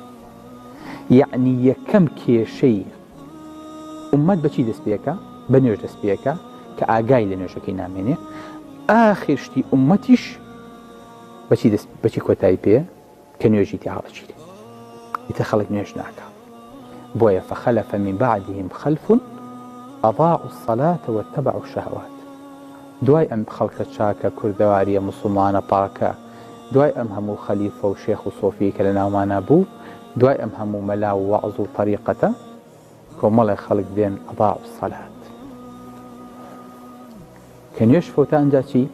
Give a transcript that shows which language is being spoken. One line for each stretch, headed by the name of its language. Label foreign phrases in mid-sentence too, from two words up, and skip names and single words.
Central Kurdish: یعنی یەکەم کێشەی ئومەت بەچی دەست پێەکە؟ بە نوێژ دەست پێەکە کە ئاگای لە نوێژەکەی نامێنێ. ئاخر شتی ئومەتیش بەچی کۆتایی پێ کە نوێژی تێ هەڵەگیرێ. ئیتر خەڵک نوێژ ناکە.
Arabic: بۆیە فخلف من بعدهم خلف أضاعوا الصلاة واتبعوا الشهوات.
Central Kurdish: دوای ئەم خەڵکە چاکە کوردەواریە مسلمانە پاکە، دوای ئەم هەموو خەلیفە و شێخ و سۆفی کە لە ناومانە بوو، دوای ئەم هەموو مەلا و وەعز و طەریقەتە، کۆمەڵی خەڵک دێن
Arabic: ئەضاعوا الصلاة.
Central Kurdish: کە نوێژ فەوتە ئەنجا چی؟